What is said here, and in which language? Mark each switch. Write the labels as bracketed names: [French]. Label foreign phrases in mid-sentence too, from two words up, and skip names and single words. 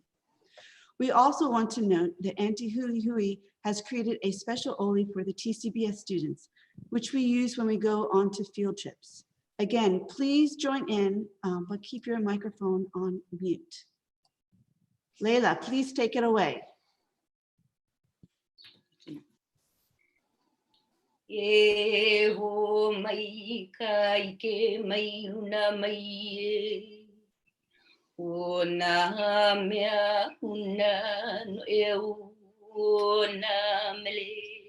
[English] We also want to note that Auntie Hui has created a special ole for the TCBES students, which we use when we go on to field trips. Again, please join in, but keep your microphone on mute. Layla, please take it away. [Hawaiian] E ho mai kai ke mai una mai e o na mea una no e o na mele